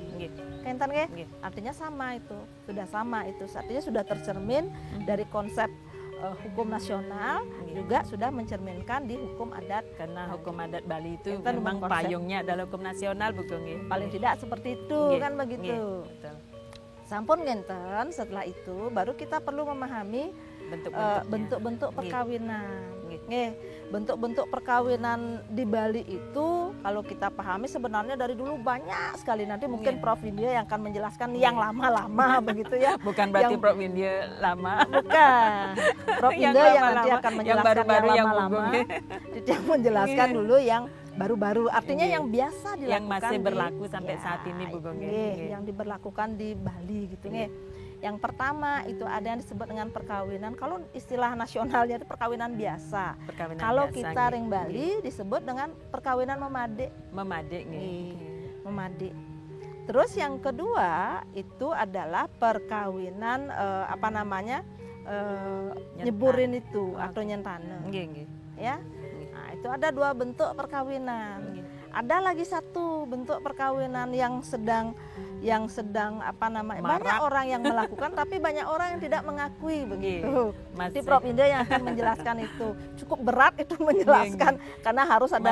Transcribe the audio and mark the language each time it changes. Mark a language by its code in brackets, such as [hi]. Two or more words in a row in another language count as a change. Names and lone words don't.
[id] Kaitan artinya sama itu, sudah sama itu, artinya sudah tercermin dari konsep hukum nasional, juga sudah mencerminkan di hukum adat. Karena hukum adat Bali itu memang payungnya adalah hukum nasional, Bu Gung. Paling tidak seperti itu, kan begitu. [ban] Sampun ngenten, [id] setelah itu baru kita perlu memahami bentuk-bentuk perkawinan. Bentuk-bentuk perkawinan di Bali itu kalau kita pahami sebenarnya dari dulu banyak sekali. Nanti mungkin Iya. Prof India yang akan menjelaskan yang lama-lama begitu ya. Bukan berarti Yang- Prof India lama. Bukan. Prof Yang Indah yang nanti lama-lama, akan yang menjelaskan baru-baru, yang lama-lama. Bugong. Dia menjelaskan Iya. dulu yang baru-baru. Artinya Iya. yang biasa dilakukan. Yang masih di- berlaku sampai Ya, saat ini, Bugong, ya. iya, Iya. yang diberlakukan di Bali gitu Iya. nge. Yang pertama itu ada yang disebut dengan perkawinan. Kalau istilah nasionalnya itu perkawinan biasa. Perkawinan Kalau biasa, kita nggih. ring Bali disebut dengan perkawinan memadik. Memadik nggih. Iya. Memadik. Terus yang kedua itu adalah perkawinan apa namanya nyeburin itu atau nyentane, [ban] Nggih, nggih. [id] ya. Nah, itu ada dua bentuk perkawinan. Nggih. Ada lagi satu bentuk perkawinan yang sedang apa namanya Marak. banyak orang yang melakukan tapi banyak orang yang tidak mengakui begitu. Nanti Masih- Prof Indah yang akan menjelaskan itu. Cukup berat itu menjelaskan karena harus ada